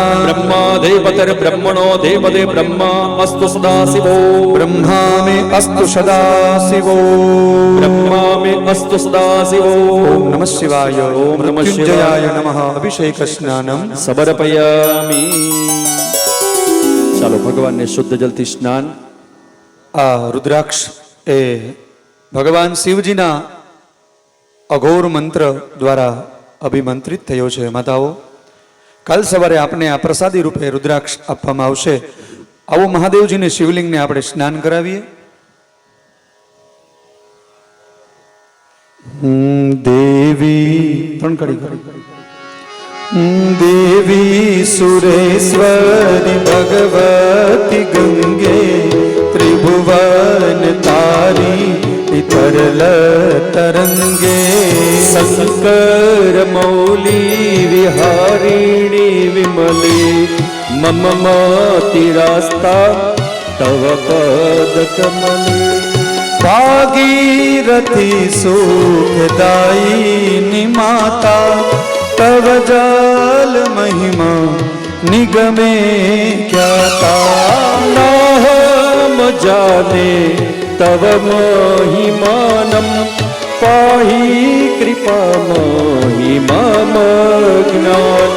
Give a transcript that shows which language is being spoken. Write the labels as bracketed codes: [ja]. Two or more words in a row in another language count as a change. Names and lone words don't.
[sa] ब्रह्मा देवतिर्ब्रह्मणो देवते ब्रह्मा अस्तु सदाशिवो ब्रह्मा मे अस्तु सदाशिवो ब्रह्मा मे अस्तु सदाशिवो ओम नमः शिवाय ओम नमः मृत्युंजयाय नमः अभिषेक स्नानम [gu] समर्पयामि ચાલો ભગવાનને શુદ્ધ જલથી સ્નાન. આ રુદ્રાક્ષ એ ભગવાન શિવજીના અઘોર મંત્ર દ્વારા અભિમંત્રિત થયો છે. માતાઓ, કાલ સવારે આપને આ પ્રસાદી રૂપે રુદ્રાક્ષ આપવામાં આવશે. આવો મહાદેવજીને શિવલિંગને આપણે સ્નાન કરાવીએ. દેવી ત્રણ કડી [sa] देवी सुरेश्वरी भगवती गंगे त्रिभुवन तारी तरल तरंगे शंकर मौली विहारिणी विमले मम मतिरास्ता તવ પદ કમલે ભાગીરથી સુખદાયી માતા તવ જલ મહિમા નિગમે ખ્યાતા નાહમ જાને તવ મહિમાનમ પાહી કૃપા મહિમા જ્ઞાન